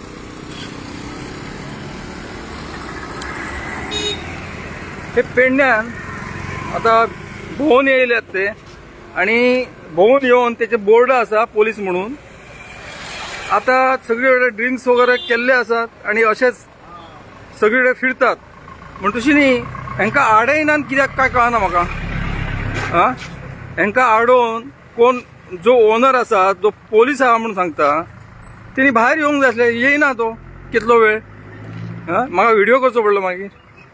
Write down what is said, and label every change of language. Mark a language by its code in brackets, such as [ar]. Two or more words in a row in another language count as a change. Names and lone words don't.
[kok] हे पेडण्यान आता भोवन येयले ते आणि भोवन येऊन त्याचे बोर्ड असा पोलीस म्हणून. [mr] आता सगळीकडे ड्रिंक्स वगैरे केल्ले असतात आणि असेच सगळीकडे फिरतात. [kok] म्हण तशी न्ही हेंका आडयना कित्याक काय कळना म्हाका. हा हेंका आडोवन कोण जो ओनर असा, जो पोलीस आहा म्हणून सांगता, तेणी भायर येवंक जाय आसलें. येयना तो कितलो वेळ. हा म्हाका व्हिडिओ करचो पडलो मागीर.